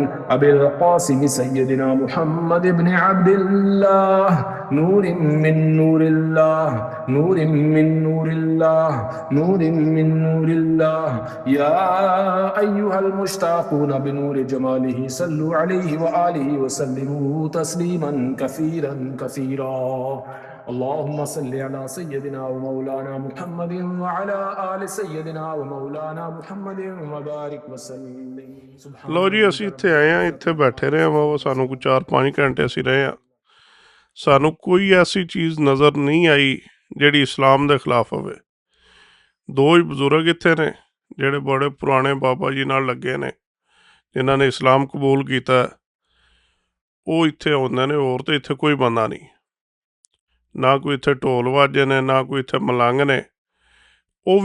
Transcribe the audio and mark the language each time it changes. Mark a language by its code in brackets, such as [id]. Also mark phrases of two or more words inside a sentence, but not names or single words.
[ar] أبي القاسم سيدنا محمد بن عبد الله نور من نور الله نور من نور الله نور من نور الله يا أيها المشتاقون بنور جماله صلوا عليه وآله وسلموا تسليما كثيرا كثيرا اللهم صل على سيدنا ومولانا محمد وعلى آل سيدنا ومولانا محمد وبارك وسلم [pa] ਲੋ ਜੀ ਅਸੀਂ ਇੱਥੇ ਆਏ ਹਾਂ ਇੱਥੇ ਬੈਠੇ ਰਹੇ ਹਾਂ ਵਾ ਸਾਨੂੰ ਕੋਈ 4-5 ਘੰਟੇ ਅਸੀਂ ਰਹੇ ਹਾਂ ਸਾਨੂੰ ਕੋਈ ਐਸੀ ਚੀਜ਼ ਨਜ਼ਰ ਨਹੀਂ ਆਈ ਜਿਹੜੀ ਇਸਲਾਮ ਦੇ ਖਿਲਾਫ ਹੋਵੇ ਦੋ ਹੀ ਬਜ਼ੁਰਗ ਇੱਥੇ ਨੇ ਜਿਹੜੇ ਬੜੇ ਪੁਰਾਣੇ ਬਾਬਾ ਜੀ ਨਾਲ ਲੱਗੇ ਨੇ ਜਿਨ੍ਹਾਂ ਨੇ ਇਸਲਾਮ ਕਬੂਲ ਕੀਤਾ ਉਹ ਇੱਥੇ ਆਉਂਦੇ ਨੇ ਹੋਰ ਤਾਂ ਇੱਥੇ ਕੋਈ ਬੰਦਾ ਨਹੀਂ ਨਾ ਕੋਈ ਇੱਥੇ ਢੋਲ ਵਾਜੇ ਨੇ ਨਾ ਕੋਈ ਇੱਥੇ ਮਲੰਗ ਨੇ ਉਹ ਵੀ